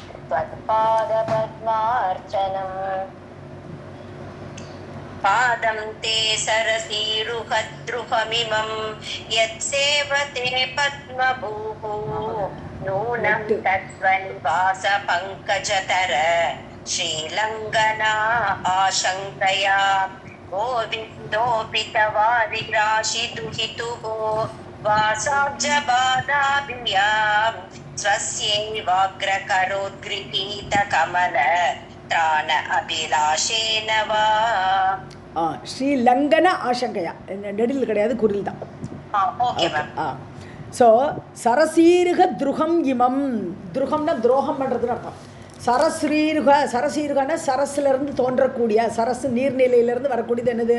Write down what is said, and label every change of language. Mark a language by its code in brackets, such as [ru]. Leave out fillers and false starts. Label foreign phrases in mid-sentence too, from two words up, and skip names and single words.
[sa] त्वत्पादपद्मार्चनम् पादं ते सरसीरुहद्रुहमिमं यत्सेवते पद्मभूः नूनं तत्त्वनिवासपङ्कजतर श्रीलङ्गना आशङ्कया गोविन्दोऽपि तवादिराशिदुहितुः वासाब्जबाधाभियां स्वस्यैवाग्रकरोद्गृहीतकमल त्राण अभिलाषेन वा श्रीलङ्गना आशङ्कया, [ta] நெடில் கிடையாது, குரில் தான். [en] okay ma'am. [ta] ஸோ [sa] सरसीरुह द्रुहम् इमम्, [ta] துருகம்னா துரோகம் பண்ணுறதுன்னு அர்த்தம். சரசீருகன்னா சரஸ்லேருந்து தோன்றக்கூடிய, சரசு நீர்நிலையிலேருந்து வரக்கூடியது என்னது?